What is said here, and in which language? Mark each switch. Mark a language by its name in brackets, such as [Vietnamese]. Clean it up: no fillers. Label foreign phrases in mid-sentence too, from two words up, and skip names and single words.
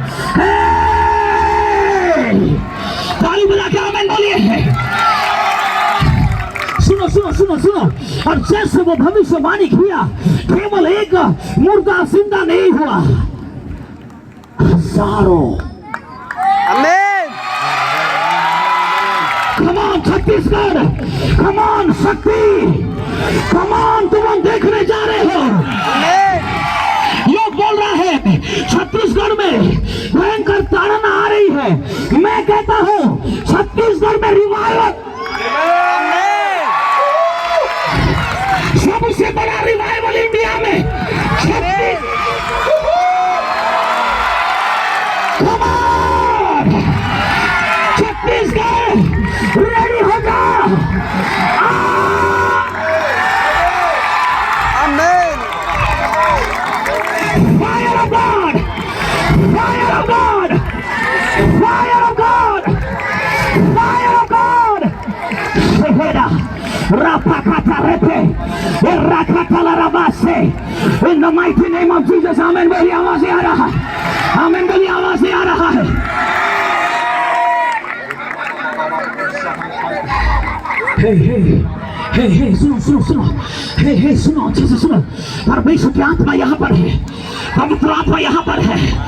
[Hindi] ताली बजा के आमीन बोलिए। सुनो सुनो सुनो सुनो, और जैसे वो भविष्यवाणी किया, केवल एक मुर्दा जिंदा नहीं हुआ, हजारों। आमीन। [English] Come on छत्तीसगढ़, come on शक्ति, come on [Hindi] तुम देखने जा रहे हो। लोग बोल रहा है छत्तीसगढ़ में भयंकर ताड़ना आ रही है, मैं कहता हूँ छत्तीसगढ़ में रिवाइवल, सबसे बड़ा रिवाइवल इंडिया में छत्तीसगढ़ रेडी हो जाओ। आमीन। [English] Fire of God, fire of God, fire of God, fire of God. Shehera, rapakata repe, erakata la rabase. In the mighty name of Jesus, [Hindi] amen बोलिए, आवाज से आ रहा है, आमेन बोलिए, आवाज से आ रहा है। हे हे हे हे, सुनो सुनो सुनो, हे हे सुनो, अच्छे से सुनो। परमेश्वर की आत्मा यहाँ पर है, पवित्र आत्मा यहाँ पर है।